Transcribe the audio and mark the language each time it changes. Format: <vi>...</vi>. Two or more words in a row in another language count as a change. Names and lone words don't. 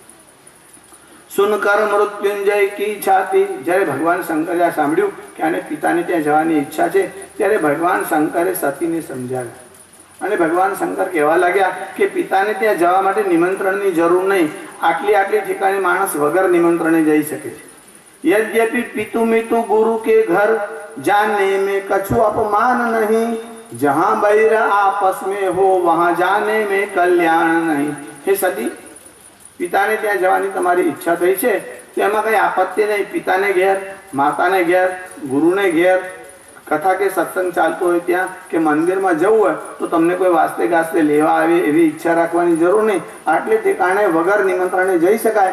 <hi>सुनकर मृत्युंजय की छाती.</hi> <gu>જ્યારે ભગવાન શંકરે આ સાંભળ્યું કે આને પિતાને ત્યાં જવાની ઈચ્છા છે ત્યારે ભગવાન શંકરે સતીને સમજાવ્યા અને ભગવાન શંકર કહેવા લાગ્યા કે પિતાને ત્યાં જવા માટે નિમંત્રણની જરૂર નહીં. આટલી ઠેકાણે માણસ વગર નિમંત્રણે જઈ શકે છે.</gu> <hi>यद्यपि पितु मितु गुरु के घर जाने में कछु अपमान नहीं, जहाँ बैर आपस में हो वहाँ जाने में कल्याण नहीं. हे सती,</hi> <gu>પિતાને ત્યાં જવાની તમારી ઈચ્છા થઈ છે તેમાં કંઈ આપત્તિ નહીં. પિતાને ઘેર, માતાને ઘેર, ગુરુને ઘેર કથા કે સત્સંગ ચાલતો હોય ત્યાં કે મંદિરમાં જવું હોય તો તમને કોઈ વાસ્તે ગાસ્તે લેવા આવે એવી ઈચ્છા રાખવાની જરૂર નહીં. આટલે ઠેકાણે વગર નિમંત્રણે જઈ શકાય.</gu>